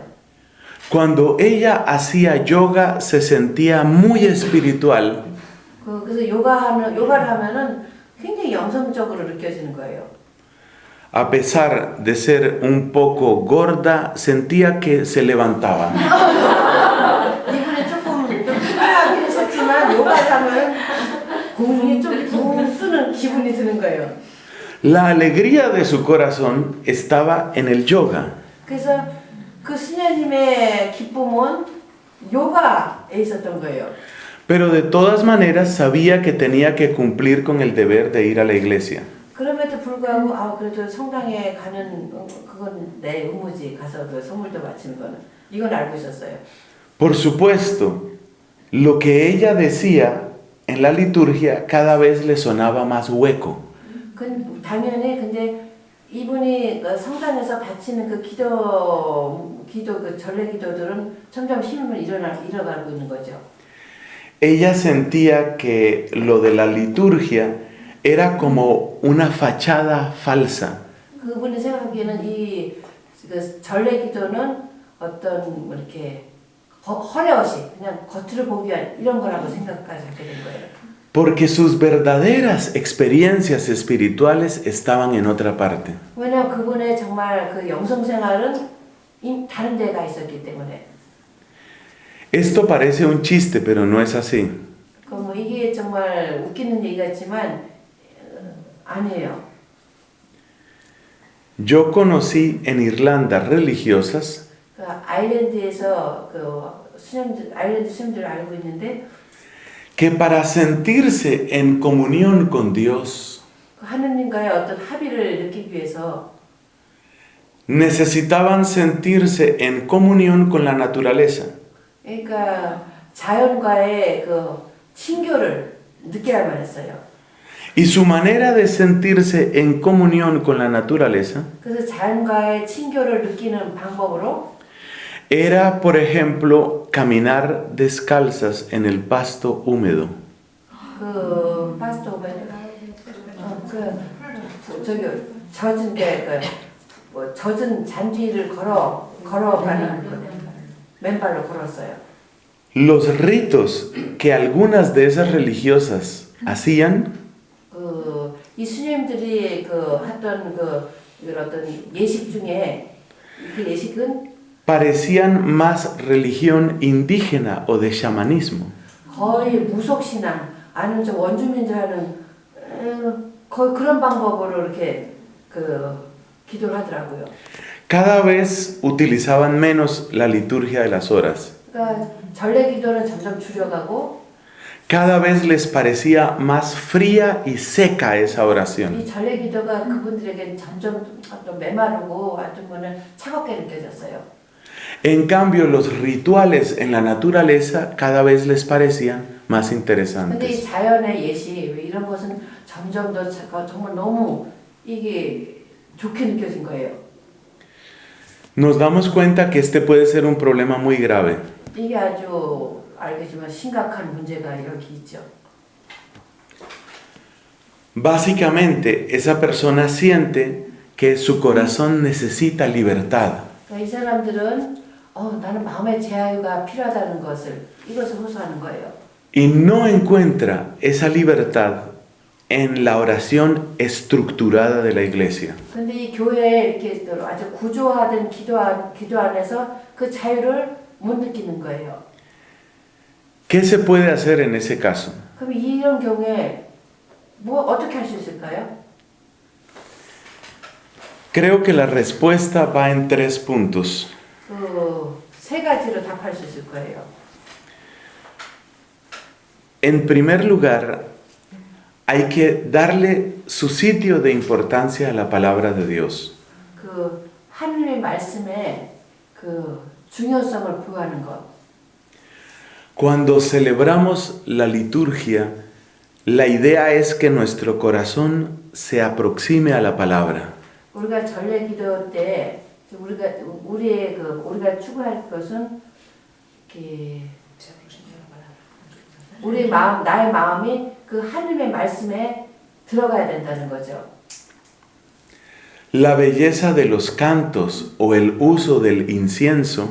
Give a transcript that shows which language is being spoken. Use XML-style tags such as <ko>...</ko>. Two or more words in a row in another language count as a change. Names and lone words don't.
<es>Cuando ella hacía yoga se sentía muy espiritual.</es> <ko>그래서 요가를 하면은 굉장히 영성적으로 느껴지는 거예요.</ko> <es>A pesar de ser un poco gorda, sentía que se levantaba.</es> <ko>이분이 조금 피곤하긴 했었지만 요가를 하면 공이 좀 붕 뜨는 기분이 드는 거예요.</ko> <es>La alegría de su corazón estaba en el yoga.</es> <ko>그래서 그 수녀님의 기쁨은 요가에 있었던 거예요.</ko> <es>Pero de todas maneras sabía que tenía que cumplir con el deber de ir a la iglesia.</es> <ko>그럼에도 불구하고 그래도 성당에 가는 그건 내 의무지. 가서 그 선물도 바치는 거는 이건 알고 있었어요.</ko> <es>Por supuesto, lo que ella decía en la liturgia cada vez le sonaba más hueco.</es> <ko>당연히 근데 이분이 성당에서 바치는 그 기도 그 전례 기도들은 점점 힘을 잃어가고 있는 거죠.</ko> <es>Ella sentía que lo de la liturgia era como una fachada falsa.</es> <ko>그분이 생각하기에는 이 전례 기도는 어떤 이렇게 허례허시 그냥 겉으로 보기 위한 이런 거라고 생각까지 하게 된 거예요.</ko> <es>Porque sus verdaderas experiencias espirituales estaban en otra parte.</es> <ko>왜냐하면 그분의 정말 그 영성 생활은 다른 데가 있었기 때문에.</ko> <es>Esto parece un chiste, pero no es así.</es> <ko>뭐 이게 정말 웃기는 얘기 같지만 아니에요.</ko> <es>Yo conocí en Irlanda religiosas</es> <ko>아일랜드에서 아일랜드 수녀들을 알고 있는데</ko> <es>que para sentirse en comunión con Dios</es> <ko>하느님과의 어떤 합의를 느끼기 위해서</ko> <es>necesitaban sentirse en comunión con la naturaleza.</es> <ko>그러니까 자연과의 그 친교를 느끼라고 했어요.</ko> <es>Y su manera de sentirse en comunión con la naturaleza</es> <ko>그래서 자연과의 친교를 느끼는 방법으로</ko> <es>era, por ejemplo, caminar descalzas en el pasto húmedo.</es> <ko>그 파스토 젖은 잔디를 걸어가는 맨발로 걸었어요.</ko> <es>Los ritos que algunas de esas religiosas hacían</es> <ko>이 수녀님들이 했던 어떤 예식 중에 그 예식은</ko> <es>parecían más religión indígena o de chamanismo.</es> <ko>거의 무속신앙 아니면 좀 원주민들 하는 거의 그런 방법으로 이렇게 기도를 하더라고요.</ko> <es>Cada vez utilizaban menos la liturgia de las horas.</es> <ko>그러니까 전례 기도는 점점 줄여가고</ko> <es>Cada vez les parecía más fría y seca esa oración.</es> <ko>이 전례 기도가 그분들에게 점점 좀 메마르고 어떤 거는 차갑게 느껴졌어요.</ko> <es>En cambio, los rituales en la naturaleza cada vez les parecían más</es> <ko>근데 이</ko> <es>interesantes.</es> <ko>자연의 예시 이런 것은 점점 더 정말 너무 이게 좋게 느껴진 거예요.</ko> <es>Nos damos cuenta que este puede ser un problema muy grave.</es> <ko>이게 아주 알겠지만 심각한 문제가 여기 있죠.</ko> <es>Básicamente, esa persona siente que su corazón necesita libertad.</es> <ko>그러니까 이 사람들은 나는 마음의 자유가 필요하다는 이것을 호소하는 거예요.</ko> <es>Y no encuentra esa libertad en la oración estructurada de la iglesia.</es> <ko>근데 이 교회에 이렇게 아주 구조화된 기도 안에서 그 자유를 못 느끼는 거예요.</ko> <es>¿Qué se puede hacer en ese caso?</es> <ko>그럼 이런 경우에 어떻게 할 수 있을까요?</ko> <es>Creo que la respuesta va en 3 puntos.</es> <ko>세 가지로 답할 수 있을 거예요.</ko> <es>En primer lugar, hay que darle su sitio de importancia a la palabra de Dios.</es> <ko>그 하나님의 말씀에 그 중요성을 부여하는 것.</ko> <es>Cuando celebramos la liturgia, la idea es que nuestro corazón se aproxime a la palabra.</es> <ko>우리가 전례 기도 때 우리가 추구할 것은 나의 마음이 그 하나님의 말씀에 들어가야 된다는 거죠.</ko> <es>La belleza de los cantos o el uso del incienso</es>